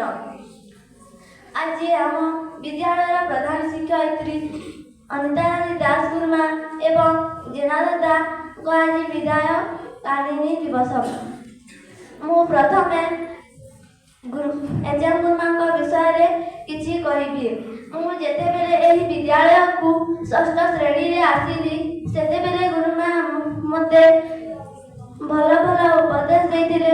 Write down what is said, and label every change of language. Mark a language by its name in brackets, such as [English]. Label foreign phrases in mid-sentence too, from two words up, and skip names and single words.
[Odia] ଆଜି ଆମ ବିଦ୍ୟାଳୟ ପ୍ରଧାନ ଶିକ୍ଷୟିତ୍ରୀ ଅନିତା ରାଣୀ ଦାସ ଗୁରୁମା ଏବଂ ଜେନାଦାଦାଙ୍କ ଆଜି ବିଦାୟକାଳୀନ ଦିବସ। ମୁଁ ପ୍ରଥମେ ଏଚଏମ ଗୁରୁମା ବିଷୟରେ କିଛି କହିବି। ମୁଁ ଯେତେ ବେଳେ ଏହି ବିଦ୍ୟାଳୟକୁ ଷଷ୍ଠ ଶ୍ରେଣୀରେ ଆସିଲି ସେତେ ବେଳେ ଗୁରୁମା ମୋତେ ଭଲ ଭଲ ଉପଦେଶ ଦେଇଥିଲେ।